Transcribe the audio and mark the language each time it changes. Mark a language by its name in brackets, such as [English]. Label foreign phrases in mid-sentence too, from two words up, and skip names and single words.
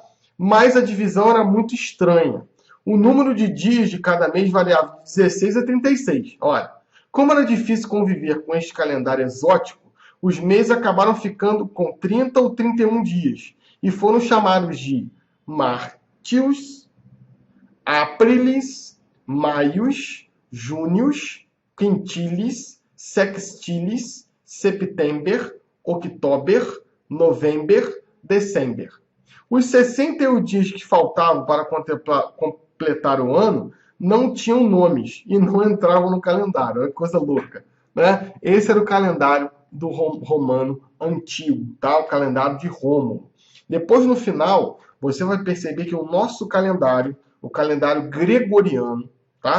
[Portuguese] Mas a divisão era muito estranha. O número de dias de cada mês variava de 16 a 36. Olha, como era difícil conviver com este calendário exótico, os meses acabaram ficando com 30 ou 31 dias e foram chamados de Martius, Aprilis, Maius, Június, Quintilis, Sextilis, September, October, November, December. Os 61 dias que faltavam para completar o ano não tinham nomes e não entravam no calendário. É coisa louca, né? Esse era o calendário do romano antigo, tá? O calendário de Rômulo. Depois, no final, você vai perceber que o nosso calendário o calendário gregoriano, tá?